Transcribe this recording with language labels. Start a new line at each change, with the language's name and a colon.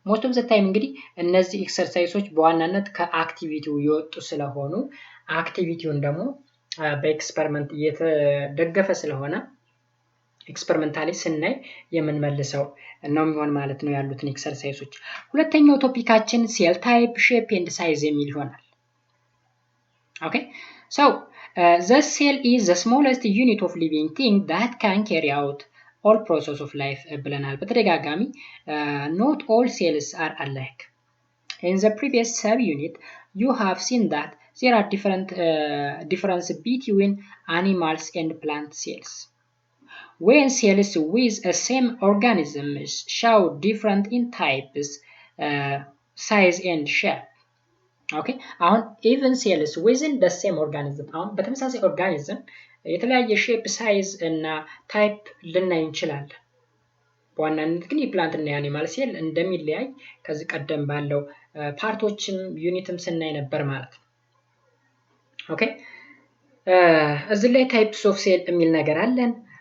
English: ሞስት ኦፍ ዘ ታይም
Amharic: እንግዲህ እነዚህ ኤክሰርሳይሶች በዋናነት ከአክቲቪቲው የወጡ ስለሆኑ አክቲቪቲውን ደግሞ በኤክስፐሪመንት እየተደገፈ ስለሆነ ኤክስፐሪመንታሊ ስናይ የምንመልሰው ነው የሚሆን ማለት ነው ያሉትን ኤክሰርሳይሶች። ሁለተኛው ቶፒካችን ሴል ታይፕ ሼፕ ኤንድ ሳይዝ የሚል ይሆናል።
English: ኦኬ ሶ the cell is the smallest unit of living thing that can carry out all process of life
Amharic: ብለናል በተደጋጋሚ።
English: not all cells are alike. In the previous subunit you have seen that there are difference between animals and plant cells. When cells with a same organisms show different in types, size and shape.
Amharic: Okay, አሁን
English: even cells within the same organism
Amharic: አሁን በተመሳሳይ ኦርጋኒዝም የተለያየ ሼፕ ሳይዝ እና ታይፕ ልናይ እንችላለን በዋናነት ግን የፕላንት እና የአኒማል ሴል እንደሚለያይ ከዚህ ቀደም ባለው ፓርቶችም ዩኒትም ስናይ ነበር ማለት ነው። ኦኬ እዚህ ላይ ታይፕስ ኦፍ ሴል የሚል ነገር አለን።